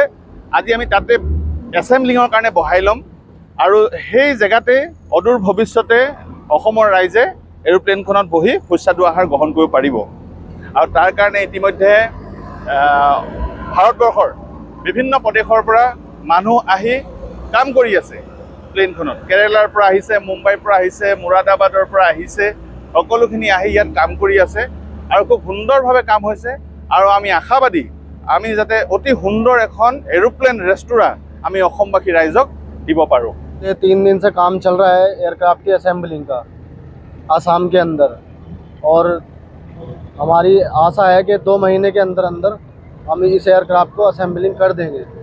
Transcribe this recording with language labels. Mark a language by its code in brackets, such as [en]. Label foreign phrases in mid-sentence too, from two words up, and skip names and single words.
[as] আজি আমি তাতে এছেম্বলিঙৰ কাৰণে বহাই ল'ম আৰু সেই জেগাতে অদূৰ ভৱিষ্যতে অসমৰ ৰাইজে এৰোপ্লেনখনত বহি সুস্বাদু আহাৰ গ্ৰহণ কৰিব পাৰিব আৰু তাৰ কাৰণে ইতিমধ্যে ভাৰতবৰ্ষৰ বিভিন্ন প্ৰদেশৰ পৰা মানুহ আহি কাম কৰি আছে প্লেনখনত। কেৰেলাৰ পৰা আহিছে, মুম্বাইৰ পৰা আহিছে, মুৰাদাবাদৰ পৰা আহিছে, সকলোখিনি আহি ইয়াত কাম কৰি আছে আৰু খুব সুন্দৰভাৱে কাম হৈছে আৰু আমি আশাবাদী আমি যাতে অতি সুন্দৰ এখন [en] aeroplane restaurant [as] আমি অসমবাসী ৰাইজক দিব পাৰোঁ। [hi] 3 दिन से काम चल रहा है एयरक्राफ्ट की असेंबलिंग का आसाम के अंदर और हमारी आशा है कि 2 महीने के अंदर हम इस एयरक्राफ्ट को असेंबलिंग कर देंगे।